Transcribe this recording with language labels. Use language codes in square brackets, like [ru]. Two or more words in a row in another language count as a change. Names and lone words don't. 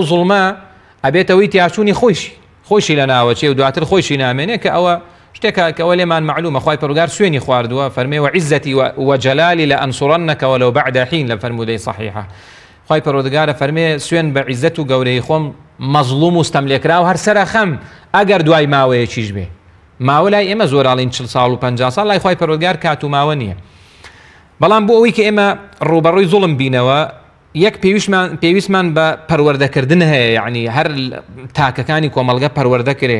[ckb] زوڵمە ئەبێتەوەی تیاچوونی خۆشی لە ناوەچێ و دواتر خۆشی نامێنێ کە ئەوە شتێکە کە ئەوە لێمان معلومە خوای پەروەردگار سوێنی خواردووە فەرمێ [ar] وعزەتی وجەلالی لأنصرنك ولو بعد حين [ckb] لە فەرمودەی صحیحە خوای پەروەردگارە فەرمێ سوێن بە عیزەت و گەورەی خۆم مەظلوم و ستەملێکراو هەر سەرە خەم ئەگەر دوای ماوەیەکیش بێ ماوە لای ئێمە زۆراڵین 40 ساڵ و 50 ساڵ لای خوای پەروەردگار کات و ماوە نییە بەڵام بۆ ئەوەی کە ئێمە ڕوبەڕووی زوڵم بینەوە یەک پێویستمان بە پەروەردەکردن هەیە یعنی هەر تاکەکانی کۆمەلگە پەروەردەکرێ